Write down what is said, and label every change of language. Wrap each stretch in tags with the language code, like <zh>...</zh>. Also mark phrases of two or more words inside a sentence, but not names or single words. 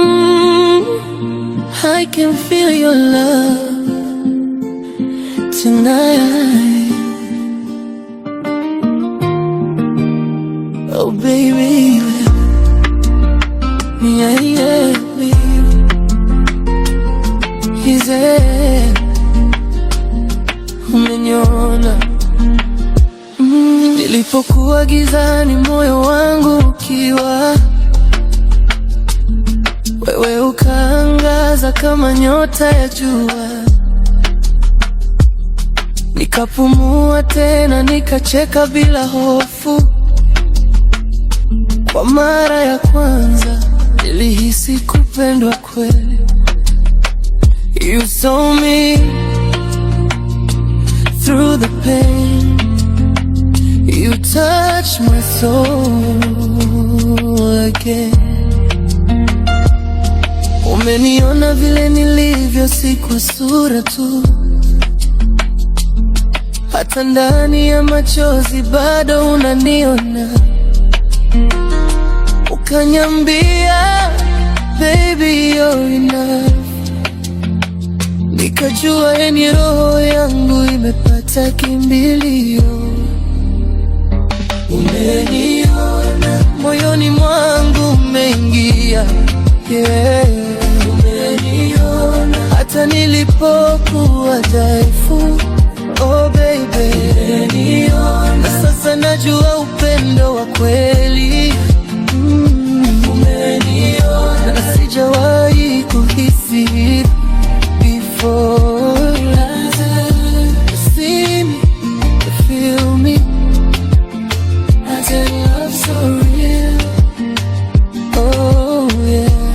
<en>Mm, I can feel your love tonight. Oh baby. Yeah, yeah, baby. Is it?</en> <sw>Umeniona. Mm, nilipokuwa gizani moyo wangu ukiwa, wewe ukaangaza kama nyota ya jua. Nikapumua tena, nikacheka bila hofu. Kwa mara ya kwanza nilihisi kupendwa kweli.</sw> <en>You saw me through the pain. You touched my soul again.</en> <sw>Umeniona vile nilivyo, si kwa sura tu, hata ndani ya machozi bado unaniona. Ukaniambia,</sw> <en>"Baby, you're enough."</en> <sw>Nikajua, yani, roho yangu imepata kimbilio. Umeniona, moyoni mwangu umeingia, yeah. Umeniona, hata nilipokuwa dhaifu,</sw> <en>oh baby.</en> <sw>Umeniona, sasa najua upendo wa kweli. Mm. Umeniona, na sijawahi kuhisi before.</sw> <en>You see me, you feel me. I get love so real. Oh yeah.</en>